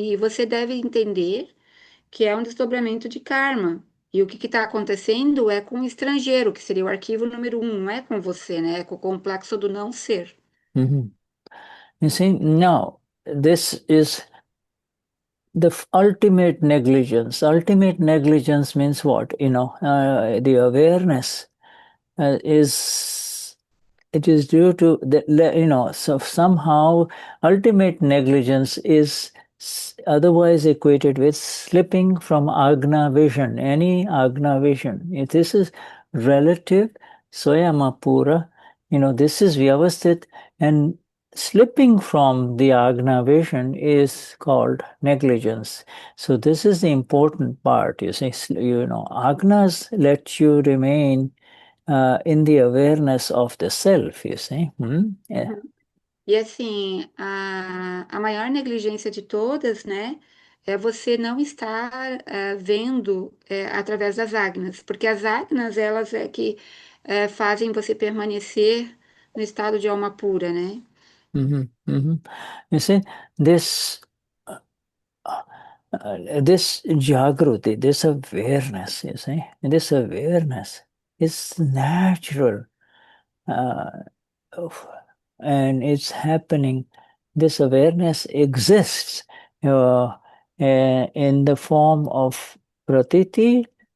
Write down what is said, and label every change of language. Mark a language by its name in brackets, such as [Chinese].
[Portuguese] E você deve entender que é um desdobramento de karma. E o que está acontecendo é com o estrangeiro, que seria o arquivo número 1, não é com você, né? É com o complexo do não ser. [English] You see, now, this is the ultimate negligence. Ultimate negligence means what? The awareness it is due to the, so somehow ultimate negligence is otherwise equated with slipping from agna vision, any agna vision. If this is relative, Alma Pura, this is vyavasthit, and slipping from the agna vision is called negligence. So this is the important part, you see. Agnas let you remain in the awareness of the self, you see. Yeah. [Portuguese] E assim, a maior negligência de todas, né, é você não estar vendo através das agnas, porque as agnas, elas é que fazem você permanecer no estado de alma pura, né? [English] You see, this this Jagruti, this awareness, you see, this awareness is natural. And it's happening. This awareness exists in the form of pratiti.